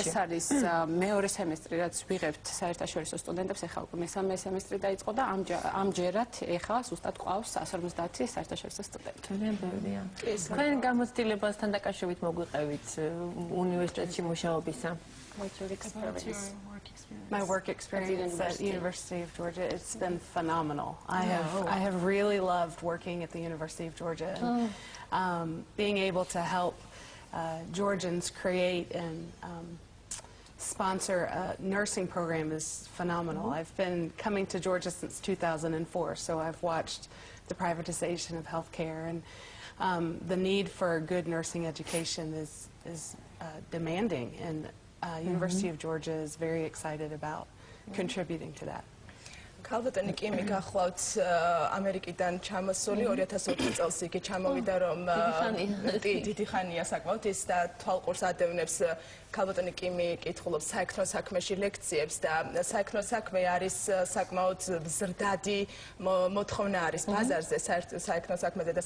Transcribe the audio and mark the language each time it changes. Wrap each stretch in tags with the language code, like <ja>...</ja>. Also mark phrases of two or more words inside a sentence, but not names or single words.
<ka>ეს არის მეორე სემესტრი, რაც ვიღებთ საერთაშორისო სტუდენტებს, ეხლა უკვე მესამე სემესტრი დაიწყო და ამჯერად ეხლა ზუსტად ყავს 150 საერთაშორისო სტუდენტი. ძალიან ბევრია. თქვენ გამოცდილებასთან დაკავშირებით მოგვიყევით უნივერსიტეტში მუშაობისა.</ka> <en>My work experience at the University of Georgia, it's been phenomenal. I have really loved working at the University of Georgia and being able to help Georgians create and sponsor a nursing program is phenomenal. I've been coming to Georgia since 2004, so I've watched the privatization of healthcare and the need for good nursing education is demanding, and University of Georgia is very excited about contributing to that.</en> <ka>ქალბატონი კიმი გახლავთ ამერიკიდან ჩამოსული 2004 წელს იგი ჩამოვიდა რომ დიდი ხანია საკმაოდ ის და თვალყურს ადევნებს ქალბატონი კიმი კითხულობს საექრო საქმეში ლექციებს და საექრო საქმე არის საკმაოდ ზრდადი მოთხოვნა არის ბაზარზე საექრო საქმეზე და</ka>